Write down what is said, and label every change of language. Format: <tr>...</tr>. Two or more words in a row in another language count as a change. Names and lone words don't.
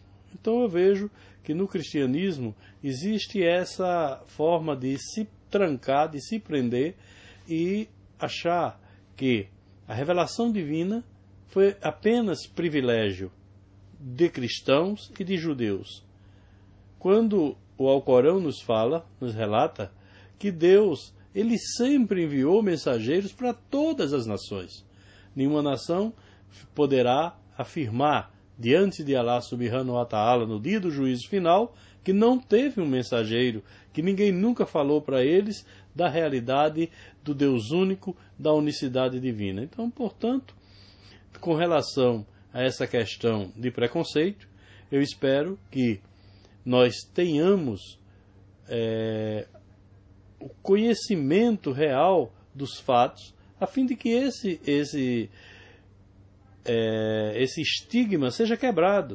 <pt>Então eu vejo que no cristianismo existe essa forma de se trancar, de se prender e achar que a revelação divina foi apenas privilégio de cristãos e de judeus. Quando o Alcorão nos relata que Deus, ele sempre enviou mensageiros para todas as nações. Nenhuma nação poderá afirmar diante de</pt> <ar>الله سبحانه وتعالى</ar> <pt>no dia do juízo final que não teve um mensageiro, que ninguém nunca falou para eles da realidade do Deus único, da unicidade divina. Então, portanto, com relação a essa questão de preconceito, eu espero que nós tenhamos o conhecimento real dos fatos, a fim de que esse estigma seja quebrado.</pt>